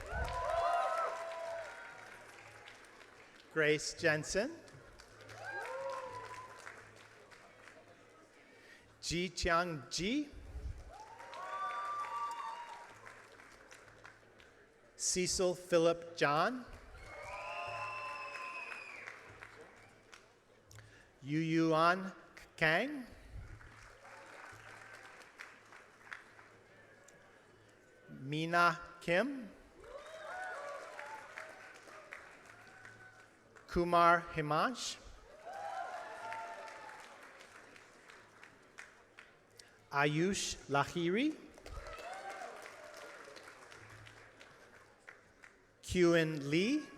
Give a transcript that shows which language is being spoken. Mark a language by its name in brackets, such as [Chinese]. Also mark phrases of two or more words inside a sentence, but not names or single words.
[English] Grace Jensen. Ji Chiang Ji. Cecil Philip John. Yu Yuan Kang. Mina Kim, Kumar Himansh, Ayush Lahiri, Kyun Lee,